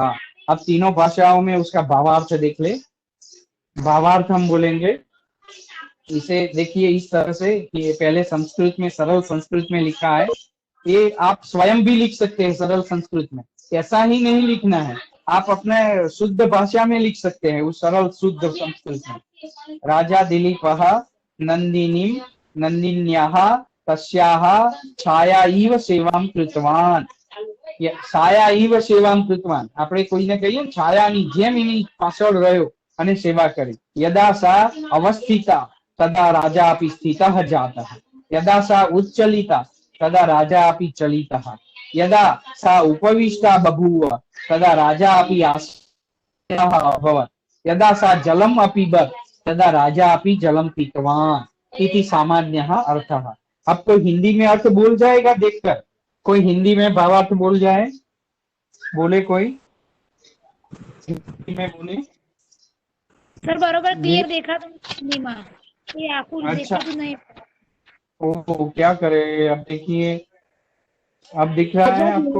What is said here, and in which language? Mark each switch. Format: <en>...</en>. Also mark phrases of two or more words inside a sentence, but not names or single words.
<hi>अब तीनों भाषाओं में उसका भावार्थ देख ले। भावार्थ हम बोलेंगे इसे, देखिए इस तरह से कि पहले संस्कृत में, सरल संस्कृत में लिखा है, ये आप स्वयं भी लिख सकते हैं सरल संस्कृत में, ऐसा ही नहीं लिखना है, आप अपने शुद्ध भाषा में लिख सकते हैं उस सरल शुद्ध संस्कृत में।</hi> <sa>राजा दिलीपः नंदिनी नंदिन्याः तस्याः छाया इव सेवां कृतवान, छाया इव सेवां कृतवान,</sa> <gu>આપણે કોઈને કહીએ છાયાની જેમ એની પાછળ રહ્યો અને સેવા કરી।</gu> <sa>यदा सा अवस्थिता तदा राजा अपि स्थितः जातः, यदा सा उच्चलिता तदा राजा अपि चलितः, यदा सा उपविष्टा बभूव तदा राजा अपि आसीनः अभवत्, यदा सा जलम अपीबत तदा राजा अपि जलम पीतवान इति सामान्यः अर्थः।</sa> <hi>अब कोई हिंदी में अर्थ बोल जाएगा देखकर, कोई हिंदी में भावार्थ बोल जाए, बोले कोई हिंदी में बोले। सर बरोबर क्लियर देखा तो नहीं मां, ये आंखों अच्छा। देखा तो नहीं। ओ क्या करे, अब देखिए अब दिख रहा है आपको।</hi>